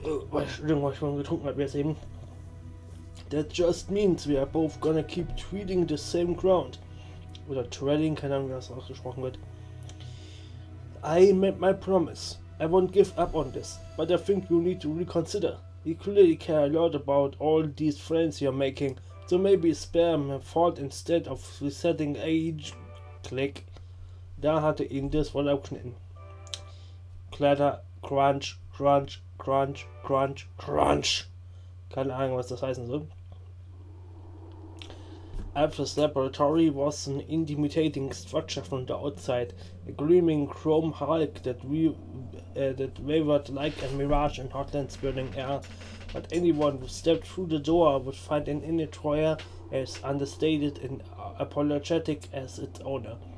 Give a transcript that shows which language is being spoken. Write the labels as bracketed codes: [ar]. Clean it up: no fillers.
[de] Was ich schon getrunken habe jetzt eben. [en] That just means we are both gonna keep treading the same ground. [de] Oder [en] treading, [de] keine Ahnung, wie das ausgesprochen wird. [en] I made my promise. I won't give up on this, but I think you need to reconsider. You clearly care a lot about all these friends you're making, so maybe spare my fault instead of resetting age. Click. [de] Da hatte ihn das wohl abgeschnitten. [en] Clatter, crunch, crunch, crunch, crunch, crunch. [de] Keine Ahnung, was das heißen soll. [en] Alpha's laboratory was an intimidating structure from the outside, a gleaming chrome hulk that wavered like a mirage in Hotland's burning air, but anyone who stepped through the door would find an inner drawer as understated and apologetic as its owner.